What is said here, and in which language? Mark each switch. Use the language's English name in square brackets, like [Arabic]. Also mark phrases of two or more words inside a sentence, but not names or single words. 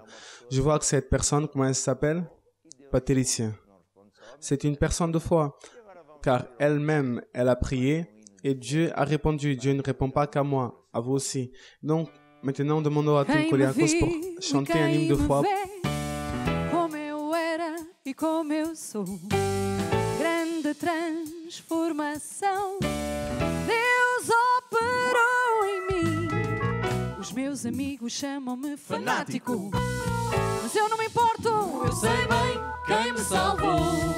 [French] Je vois que cette personne, comment elle s'appelle? Patricia. C'est une personne de foi, car elle-même, elle a prié et Dieu a répondu. Dieu ne répond pas qu'à moi, à vous aussi. Donc, maintenant, demandons à Tim Koliakos pour chanter un hymne de foi. [Portuguese] Como eu era e como eu sou, grande transformação, Deus operou em mim. Os meus amigos chamam-me fanático, mas eu não me importo, eu sei bem quem me salvou.